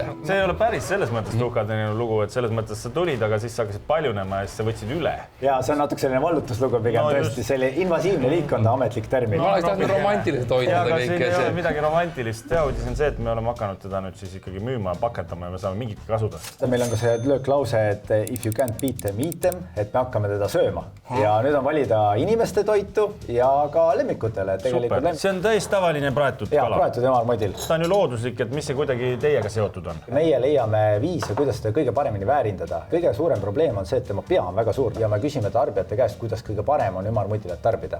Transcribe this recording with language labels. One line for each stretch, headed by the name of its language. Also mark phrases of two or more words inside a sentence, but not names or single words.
Estonian: See ei ole päris selles mõttes tuhkatriinu lugu, et selles mõttes sa tulid, aga siis sa hakkasid paljunema ja siis sa võtsid üle. Ja see on natuke selline vallutuslugu pigem tõesti, selline invasiivne liik on ta ametlik termin. Ma oleks tahtnud romantiliselt hoida aga kõik. Siin ei ole midagi romantilist. Ja uudis on see, et me oleme hakanud teda nüüd siis ikkagi müüma ja pakendama ja me saame mingit kasuda. Meil on ka see lööklause, et
English: if you can't beat them, eat them,
Estonian: et me hakkame teda sööma. Ja nüüd on valida inimeste toitu ja ka lemmikutele. Super. See on täis tavaline praetud ja, kala. Praetud ümarmudil. Ta on ju looduslik, et mis see kuidagi teiega seotud on? Meie leiame viise, kuidas seda kõige paremini väärindada. Kõige suurem probleem on see, et tema pea on väga suur ja me küsime tarbijate käest, kuidas kõige parem on ümarmudilat tarbida.